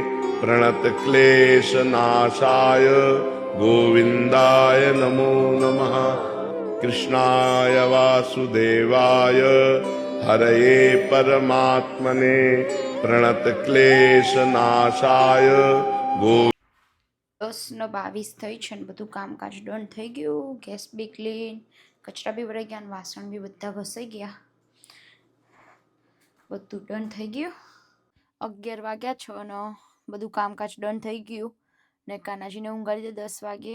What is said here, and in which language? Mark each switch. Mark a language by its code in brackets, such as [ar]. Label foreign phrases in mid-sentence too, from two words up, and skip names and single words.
[sa] प्रणतक्लेशनाशाय गोविन्दाय नमो नमः कृष्णाय वासुदेवाय हरये परमात्मने प्रणतक्लेशनाशाय गो [gu] 10:22 થઈ છે ને બધું કામકાજ ડન થઈ ગયું. ગેસ બી ક્લીન, કચરા બી ભરાઈ ગયા, વાસણ બી બધા ઘસાઈ ગયા, બધું ડન થઈ ગયું. 11 વાગ્યા છે અને બધું કામકાજ ડન થઈ ગયું ને કાનાજીને ઊંઘાડી દે 10 વાગે.